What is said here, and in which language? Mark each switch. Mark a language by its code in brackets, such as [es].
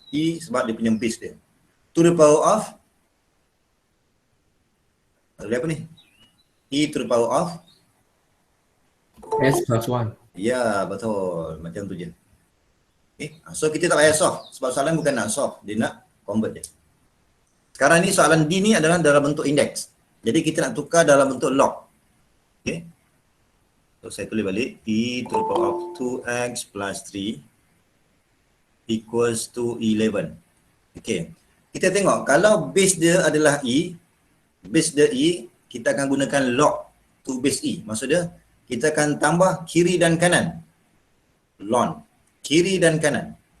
[ms] E sebab dia punya base dia. [en] To the power of, [ms] apa ni? [en] E to the power of S plus 1. [ms] Ya, betul. Macam tu je. So kita tak payah solve. Sebab soalan bukan nak solve. Dia nak convert je. Sekarang ni soalan D ni adalah dalam bentuk index. Jadi kita nak tukar dalam bentuk log. So saya tulis balik. [en] E to the power of 2x plus 3 equals to 11. [ms] Kita tengok. Kalau base dia adalah E, base dia E, kita akan gunakan [en] log to base E. [ms] Maksudnya, kita akan tambah kiri dan kanan. Ln. Kiri dan kanan.